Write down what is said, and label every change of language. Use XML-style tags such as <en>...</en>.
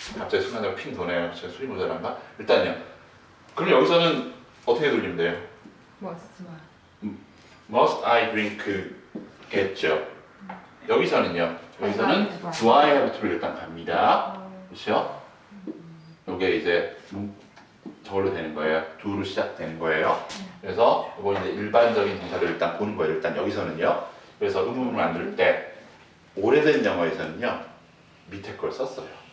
<ko>갑자기 순간적으로 핑 도네요. 제가 술이 모자란가? 일단요. 그럼 여기서는 어떻게 돌리면 돼요?</ko> <en>Must I drink겠죠.</en> <ko>여기서는요. 여기서는</ko> <en>do I have to</en> <ko>를 일단 갑니다. 그렇죠? 이게 이제 저걸로 되는 거예요. do로 시작되는 거예요. 그래서 이거 이제 일반적인 동사를 일단 보는 거예요. 일단 여기서는요. 그래서 의문문을 만들 때 오래된 영어에서는요. 밑에 걸 썼어요.</ko>